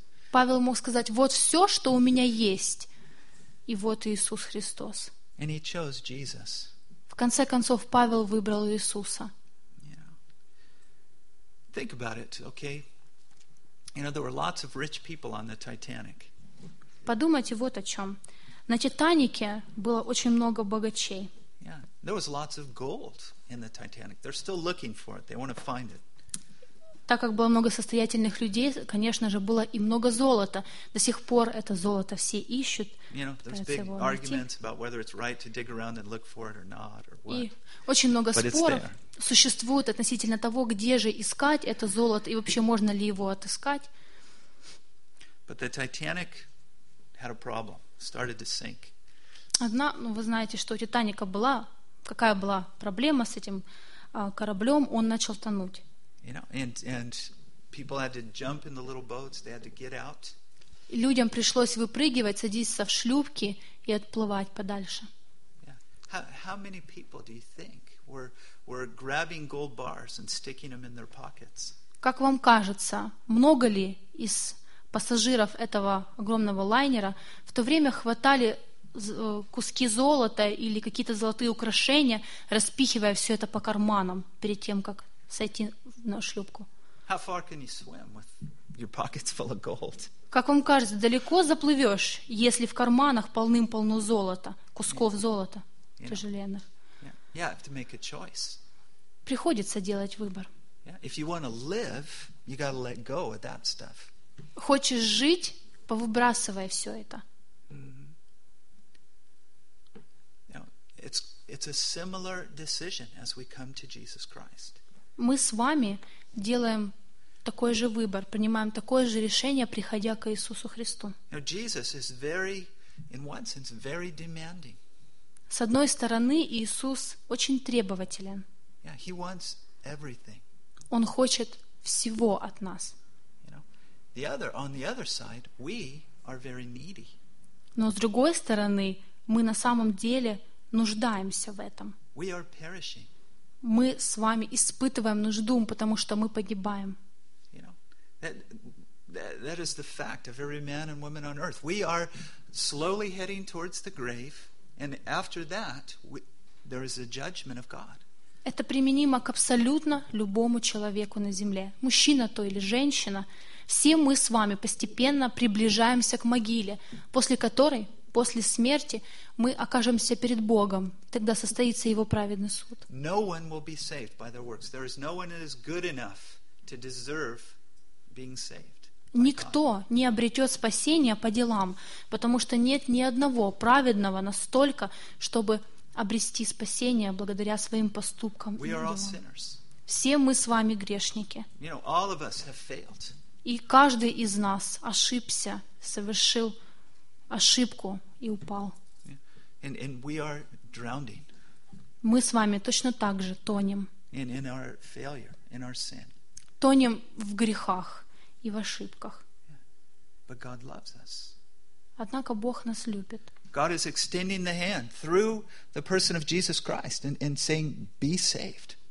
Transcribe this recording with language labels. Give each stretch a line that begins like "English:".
Russian: Павел мог сказать, вот все, что у меня есть, и вот Иисус Христос.
English: And he chose Jesus.
Russian: В конце концов, Павел выбрал Иисуса.
English: Think about it, okay? You know, there were lots of rich people on the Titanic.
Russian: Подумайте вот о чем. На Титанике было очень много богачей.
English: Yeah, there was lots of gold in the Titanic. They're still looking for it. They want to find it.
Russian: Так как было много состоятельных людей, конечно же, было и много золота. До сих пор это золото все ищут.
English: You know, there's big arguments about whether it's right to dig around and look for it or not, or what.
Russian: И очень много споров существует относительно того, где же искать это золото и вообще можно ли его отыскать.
English: But the Titanic had a problem. Started to sink.
Russian: Одна, ну вы знаете, что у Титаника была, какая была проблема с этим кораблем, он начал тонуть.
English: You know, and people had to jump in the little boats. They had to get out.
Russian: Людям пришлось выпрыгивать, садиться в шлюпки и отплывать подальше.
English: Yeah. How many people do you think were grabbing gold bars and sticking them in their pockets?
Russian: Как вам кажется, много ли из пассажиров этого огромного лайнера в то время хватали куски золота или какие-то золотые украшения, распихивая все это по карманам перед тем, как сойти на шлюпку?
English: How far can you swim with your pockets full of gold?
Russian: Как вам кажется, далеко заплывешь, если в карманах полным-полно золота, кусков yeah. золота, you тяжеленных?
English: Yeah. Yeah, I have to make a choice.
Russian: Приходится делать выбор.
English: Yeah. If you want to live, you got to let go of that stuff.
Russian: Хочешь жить, повыбрасывай все это. Mm-hmm.
English: You know, it's a similar decision as we come to Jesus Christ.
Russian: Мы с вами делаем такой же выбор, принимаем такое же решение, приходя к Иисусу Христу.
English: Now, Jesus is very, in one sense, very demanding.
Russian: С одной стороны, Иисус очень требователен.
English: Yeah, he wants everything.
Russian: Он хочет всего от нас.
English: You know, on the other side, we are very needy.
Russian: Но с другой стороны, мы на самом деле нуждаемся в этом.
English: We are perishing.
Russian: Мы с вами испытываем нужду, потому что мы погибаем.
English: You know, that is the fact of every man and woman on earth. We are slowly heading towards the grave, and after that, there is a judgment of God.
Russian: Это применимо к абсолютно любому человеку на земле, мужчина то или женщина. Все мы с вами постепенно приближаемся к могиле, после которой, после смерти, мы окажемся перед Богом. Тогда состоится Его праведный суд.
English: No one will be saved by their works. There is no one that is good enough to deserve being saved.
Russian: Никто не обретет спасения по делам, потому что нет ни одного праведного настолько, чтобы обрести спасение благодаря своим поступкам.
English: We are all sinners.
Russian: Все мы с вами грешники.
English: You know, all of us have failed.
Russian: И каждый из нас ошибся, совершил ошибку и упал.
English: And we are drowning.
Russian: Мы с вами точно так же тонем.
English: In our failure, in our sin.
Russian: Тонем в грехах и в ошибках.
English: But God loves us.
Russian: Однако Бог нас любит.
English: God is extending the hand through the person of Jesus Christ and saying, "Be saved.